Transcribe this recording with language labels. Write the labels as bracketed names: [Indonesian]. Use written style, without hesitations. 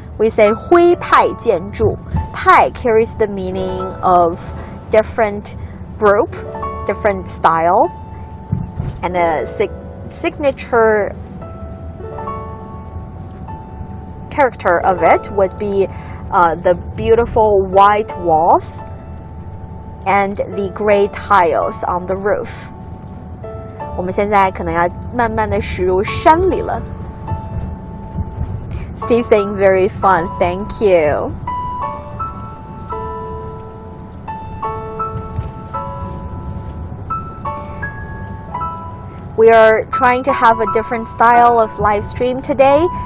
[English] We say 徽派建筑.Pai carries the meaning of different group, different style, and a signature character of it would be the beautiful white walls and the gray tiles on the roof. [Chinese] 我们现在可能要慢慢的驶入山里了。 [English] Steve saying very fun, thank you. We are trying to have a different style of live stream today.